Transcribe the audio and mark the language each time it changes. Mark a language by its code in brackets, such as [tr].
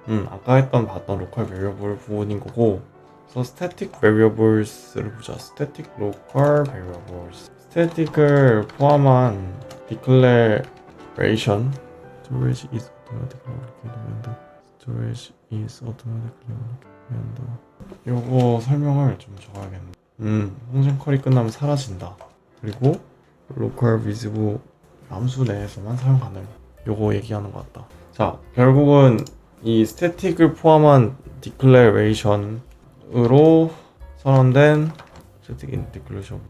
[ko] 아까 봤던 local variable 부분인 거고. 그래서 static variables를 보자. static local variables. static을 포함한 declaration. [en] storage is automatically allocated. storage is automatically allocated. [ko] 요거 설명을 좀 적어야겠네. 펑션 컬이 끝나면 사라진다. 그리고 local visible 함수 내에서만 사용 가능. 요거 얘기하는 것 같다. 자, 결국은 이 스태틱을 포함한 declaration으로 선언된 static in declaration.